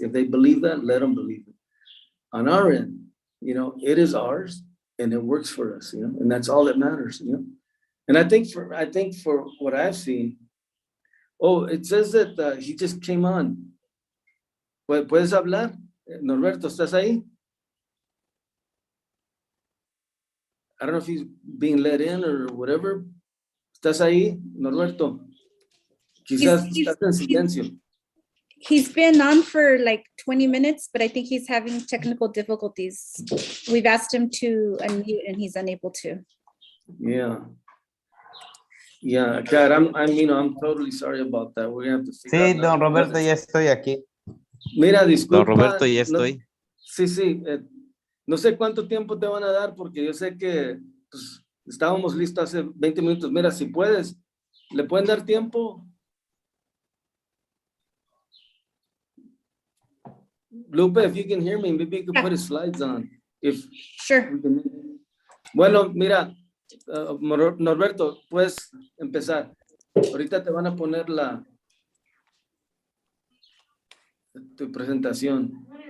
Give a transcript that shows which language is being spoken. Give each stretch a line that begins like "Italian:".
English: If they believe that, let them believe it. On our end, it is ours and it works for us, and that's all that matters, And I think for what I've seen, it says that he just came on.
Spanish: ¿Puedes hablar? Norberto, ¿estás ahí?
English: I don't know if he's being let in or whatever.
Spanish: ¿Estás ahí, Norberto? Quizás estás en silencio.
English: He's been on for like 20 minutes, but I think he's having technical difficulties. We've asked him to unmute and he's unable to. Yeah. Yeah, God, I'm totally sorry about that. We're gonna have to figure
Spanish: Sí,
English: out
Spanish: don
English: that.
Spanish: Roberto, ya estoy aquí. Mira, disculpa. Don Roberto, ya estoy. Sí, no sé cuánto tiempo te van a dar porque yo sé que pues, estábamos listos hace 20 minutos. Mira, si puedes, ¿le pueden dar tiempo?
English: Lupe, if you can hear me, maybe you can put his slides on. Sure.
Spanish: Bueno, mira, Norberto, puedes empezar. Ahorita te van a poner tu presentación.